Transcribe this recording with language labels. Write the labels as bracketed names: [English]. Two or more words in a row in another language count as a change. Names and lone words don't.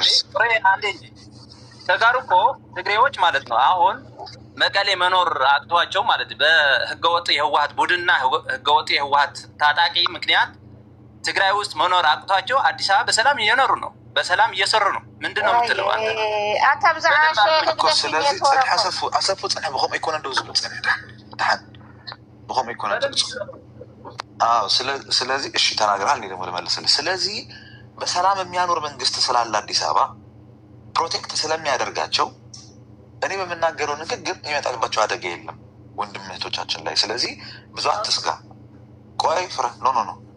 [Amharic] ፍሬ አንዴ እንጂ ተጋሩ እኮ ትግሬዎች ማለት ነው። አሁን መቀሌ መኖር አቅቷቸው ማለት በህገወጥ የህወሀት ቡድንና ህገወጥ የህወሀት ታጣቂ ምክንያት ትግራይ ውስጥ መኖር አቅቷቸው አዲስ አበባ በሰላም እየኖሩ ነው፣ በሰላም እየሰሩ ነው። ምንድን ነው የምትለው አንተ? ስለዚህ [Tigrinya] ፀንሐ አሰፉ ፀንሐ ብኸም ኣይኮነ እንደው ዝብል ፀንሐ ድሓን ብኸም ኣይኮነ [Amharic] ስለዚህ እሺ ተናግረሃል። እኔ ደግሞ ልመልስልህ። ስለዚህ በሰላም የሚያኖር መንግስት ስላለ አዲስ አበባ ፕሮቴክት ስለሚያደርጋቸው እኔ በምናገረው ንግግር የሚመጣባቸው አደጋ የለም ወንድም እህቶቻችን ላይ። ስለዚህ ብዙ አትስጋ። ቆይ ፍረ ኖ